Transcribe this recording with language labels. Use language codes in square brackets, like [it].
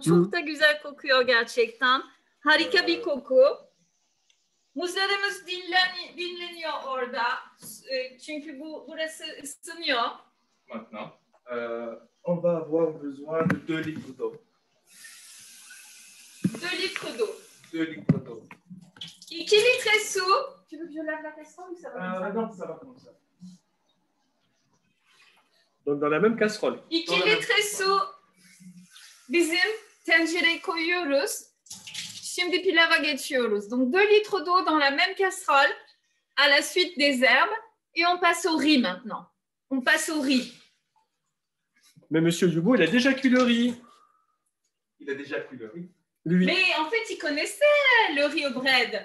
[tr] Çok da güzel kokuyor gerçekten. Harika bir koku. Muzlarımız dinleniyor orada. Çünkü burası ısınıyor. [fr] Maintenant, on va avoir besoin de 2 litres d'eau. 2 litres d'eau. 2 litres d'eau. [tr] 2 litre su. [fr] Tu veux que je lave la casserole ou ça va comme ça? Non, ça va comme ça. Donc, dans la même casserole. [tr] 2 litre su bizim tencereye koyuyoruz. Şimdi pilava geçiyoruz. [fr] Donc 2 litres d'eau dans la même casserole à la suite des herbes et on passe au riz maintenant. On passe au riz. Mais Monsieur Yubo, il a déjà cuit le riz. Il a déjà cuit le riz. Lui. Mais en fait, il connaissait le riz au bread.